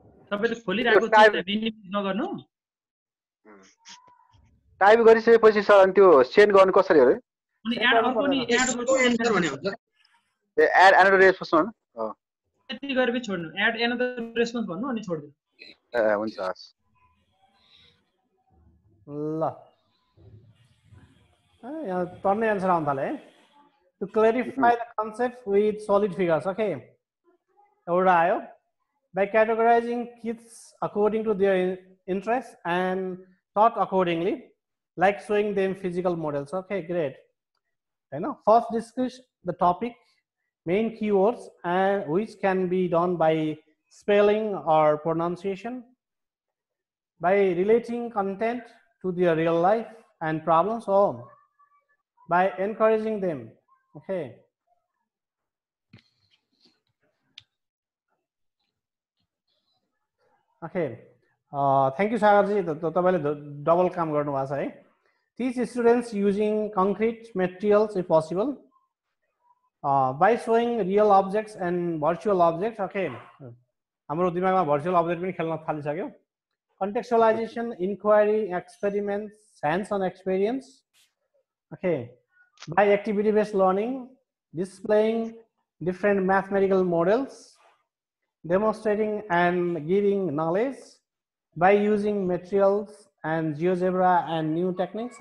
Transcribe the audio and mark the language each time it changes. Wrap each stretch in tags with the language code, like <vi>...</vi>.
<ne>तपाईँले खोलिरहेको नगर्नु, टाइप गरिसकेपछि सर अनि त्यो सेन्ड गर्नु कसरी हो रे? अनि एड अर्को नि एड एन्टर भन्ने हुन्छ। ए एड एनदर रेस्पोन्स हो। त्यति गरेपछि छोड्नु, एड एनदर रेस्पोन्स भन्नु अनि छोड्दिनु। ए हुन्छ हस्। ल यहाँ टर्ने आन्सर आउन थाले है।</ne> <en>To clarify the concept with solid figures.</en> <ne>Okay, एउटा आयो।</ne> <en>By categorizing kids according to their interests and taught accordingly, like showing them physical models. Okay, great. First discuss the topic, main keywords, and which can be done by spelling or pronunciation, by relating content to their real life and problems, or by encouraging them. Okay. Okay. Thank you, Sagarji. Double</en> <ne>काम गर्नु भएको छ है.</ne> <en>Teach students using concrete materials if possible. by showing real objects and virtual objects.</en> <ne>Okay, हाम्रो दिमागमा virtual object पनि खेल्न थालिसक्यो.</ne> <en>Contextualization, inquiry, experiments, hands-on experience. Okay, by activity-based learning, displaying different mathematical models, demonstrating and giving knowledge, by using materials and GeoGebra and new techniques.</en>